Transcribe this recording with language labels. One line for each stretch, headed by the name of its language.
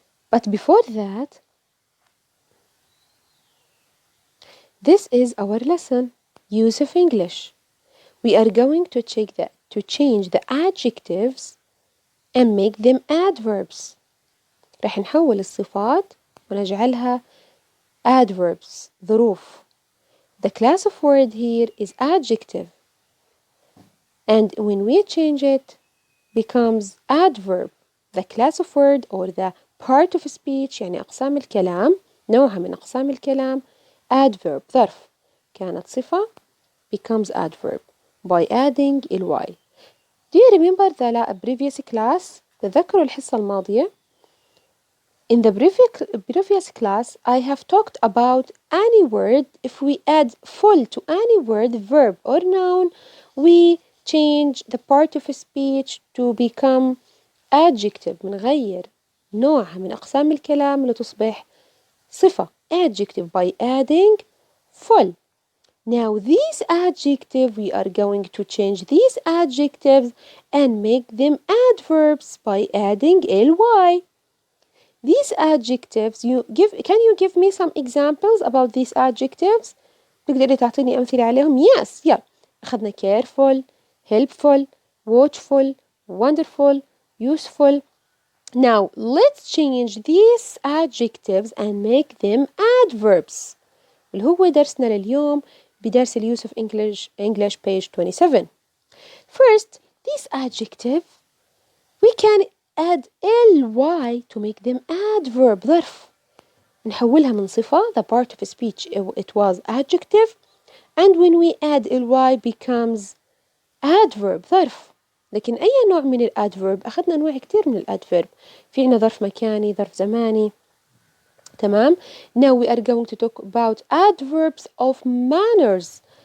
English: But before that, this is our lesson, Use of English. We are going to change the adjectives and make them adverbs.
Arabic: رح نحول الصفات ونجعلها adverbs ظروف.
English: The class of word here is adjective, and when we change it becomes adverb. The class of word or the part of speech
Arabic: يعني أقسام الكلام نوعها من أقسام الكلام
English: adverb
Arabic: ظرف كانت صفة
English: becomes adverb by adding ly. Do you remember the previous class؟
Arabic: تذكروا الحصة الماضية؟
English: In the previous class, I have talked about any word. If we add full to any word, verb or noun, we change the part of speech to become adjective.
Arabic: بنغير نوعها من أقسام الكلام لتصبح صفة
English: adjective by adding full. Now these adjectives, we are going to change these adjectives and make them adverbs by adding ly. These adjectives can you give me some examples about these adjectives؟
Arabic: تقدري تعطيني أمثلة عليهم؟
English: Yes, yeah. أخذنا careful, helpful, watchful, wonderful, useful. Now let's change these adjectives and make them adverbs.
Arabic: اللي هو درسنا لليوم بدرس use of English page 27.
English: First, these adjectives we can add ly to make them adverb ظرف.
Arabic: نحولها من صفة
English: the part of speech it was adjective, and when we add ly becomes adverb ظرف.
Arabic: لكن أي نوع من الادverb؟ أخذنا أنواع كتير من الادverb. في عنا ظرف مكاني، ظرف زماني. تمام.
English: Now we are going to talk about adverbs of manners.